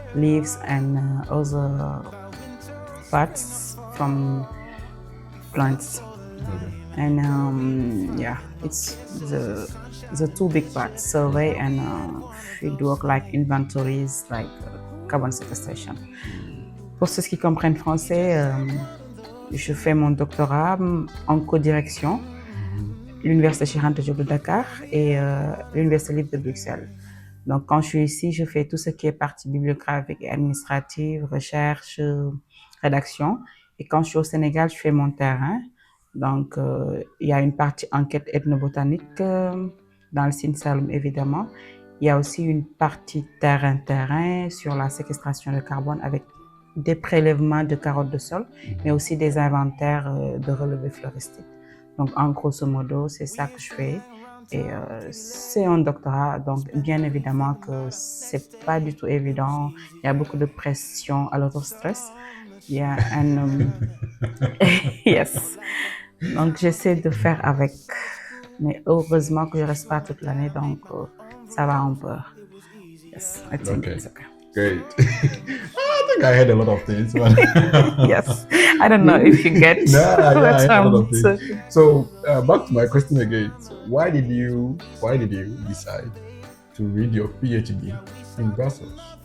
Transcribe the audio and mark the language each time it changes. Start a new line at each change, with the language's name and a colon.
English: leaves, and other parts from plants. Okay. And yeah, it's the two big parts: survey and field work, like inventories, like carbon sequestration.
French: Pour ceux qui comprennent français, je fais mon doctorat en co-direction, l'Université Cheikh Anta Diop de Dakar et l'Université libre de Bruxelles. Donc, quand je suis ici, je fais tout ce qui est partie bibliographique et administrative, recherche, rédaction. Et quand je suis au Sénégal, je fais mon terrain. Donc, il y a une partie enquête ethnobotanique dans le Sine Saloum, évidemment. Il y a aussi une partie terrain sur la séquestration de carbone avec des prélèvements de carottes de sol, mais aussi des inventaires de relevés floristiques. Donc, en grosso modo, c'est ça que je fais. Et c'est un doctorat, donc bien évidemment que c'est pas du tout évident. Il y a beaucoup de pression,
English: a lot of stress. Yeah, and yes.
French: Donc j'essaie de faire avec, mais heureusement que je reste pas toute l'année, donc ça va un peu.
English: Yes, I think Okay. it's okay. Great. I think I heard a lot of things. But Yes, I don't know if you get yeah, I what heard a lot I'm of things. saying. So back to my question again. So why did you decide to read your PhD in Brussels?